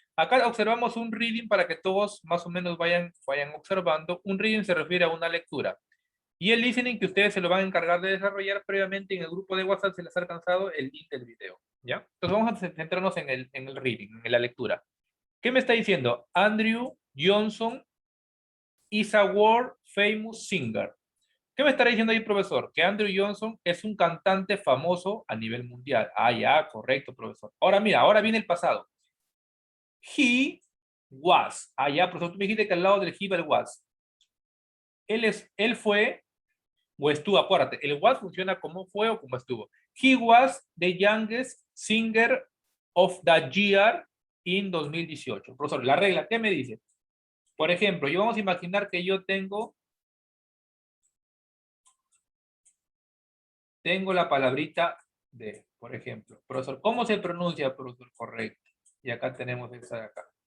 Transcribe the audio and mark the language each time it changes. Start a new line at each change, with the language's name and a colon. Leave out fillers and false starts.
Spanish: Acá observamos un reading para que todos más o menos vayan observando. Un reading se refiere a una lectura. Y el listening que ustedes se lo van a encargar de desarrollar previamente en el grupo de WhatsApp se les ha alcanzado el link del video, ¿ya? Entonces vamos a centrarnos en el reading, en la lectura. ¿Qué me está diciendo?
English: Andrew Johnson is a world famous singer.
Spanish: ¿Qué me estará diciendo ahí, profesor? Que Andrew Johnson es un cantante famoso a nivel mundial. Ah, ya, correcto, profesor. Ahora mira, ahora viene el pasado.
English: He was.
Spanish: Ah, ya, profesor, tú me dijiste que al lado del he va el was. Él fue o estuvo, acuérdate, el was funciona como fue o como estuvo.
English: He was the youngest singer of the year in 2018.
Spanish: Profesor, la regla, ¿qué me dice? Por ejemplo, yo vamos a imaginar que yo tengo la palabrita de, por ejemplo. Profesor, ¿cómo se pronuncia, profesor? Correcto. Y acá tenemos esa de acá.